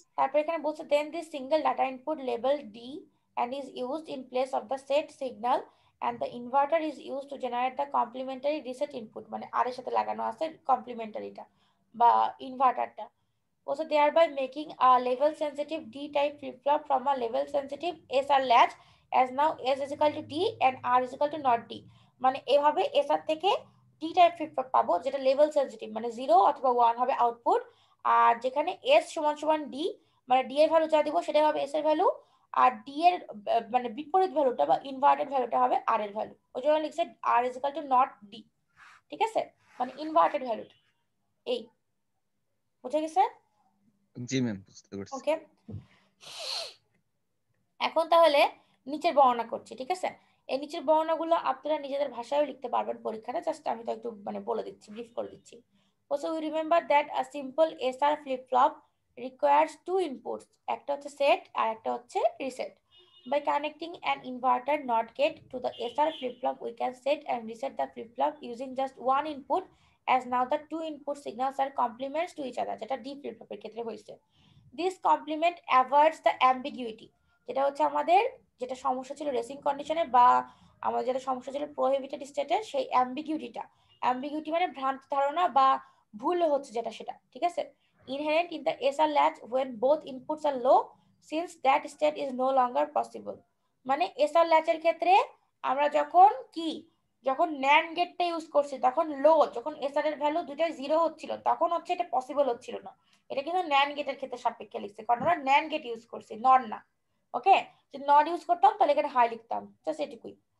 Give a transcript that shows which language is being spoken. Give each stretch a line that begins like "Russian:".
Bangla: তারপর এখানে বলছে
English: Then this single data input label D and is used in place of the set signal and the inverter is used to generate the complementary reset input।
Bangla: মানে আর এর সাথে লাগানো আছে কমপ্লিমেন্টারিটা বা ইনভার্টারটা।
English: Also thereby making a level sensitive D type flip flop from a level sensitive SR latch as now S is equal to D and R is equal to not D।
Bangla: মানে এভাবে SR থেকে D type flip flop পাবো, যেটা level sensitive, মানে 0 অথবা 1 হবে output, আর যেখানে S সমান সমান D, মানে D এর ভ্যালু যা দিব সেটাই হবে S এর ভ্যালু, আর D এর মানে বিপরীত ভ্যালুটা বা ইনভার্টেড ভ্যালুটা হবে R এর ভ্যালু। ওই জন্য লিখছে
English: R is equal to not D।
Bangla: ঠিক আছে, মানে ইনভার্টেড ভ্যালুটা এই, বুঝে গেছে? জি ম্যাম বুঝতে পারছি। ওকে, এখন তাহলে নিচের বর্ণনা করছি। ঠিক আছে, এই নিচের বর্ণনাগুলো আপনারা নিজেদের ভাষায়ও লিখতে পারবেন পরীক্ষাটা, জাস্ট আমি তো একটু মানে বলে দিচ্ছি, ব্রিফ করে দিচ্ছি।
English: Also we remember that a simple SR flip flop requires two inputs,
Bangla: একটা হচ্ছে সেট আর একটা হচ্ছে reset.
English: By connecting an inverter NOT gate to the SR flip flop we can set and reset the flip flop using just one input, as now the two input signals are complements to each other,
Bangla: যেটা D flip ফ্লপের ক্ষেত্রে হয়েছে।
English: This complement avoids the ambiguity,
Bangla: যেটা হচ্ছে আমাদের যেটা সমস্যা ছিল racing কন্ডিশনে, বা আমাদের যেটা সমস্যা ছিল প্রোহিবিটেড স্টেটে, সেই অ্যাম্বিগুইটি মানে ভ্রান্ত ধারণা বা ভুল হচ্ছে যেটা, সেটা। ঠিক আছে,
English: inherent in the SR latch when both inputs are low since that state is no longer possible।
Bangla: মানে SR ল্যাচের ক্ষেত্রে আমরা যখন যখন ন্যান্ড গেটটা ইউজ করছি তখন লো, যখন এসআর এর ভ্যালু দুইটাই 0 হচ্ছিল তখন হচ্ছে এটা পসিবল হচ্ছিল না। এটা কিন্তু ন্যান্ড গেটের ক্ষেত্রে সাপেক্ষে লিখছে, কারণ আমরা ন্যান্ড গেট ইউজ করছি, নট না। ওকে, যদি নট ইউজ করতাম তাহলে এখানে হাই লিখতাম, জাস্ট এটুকুই।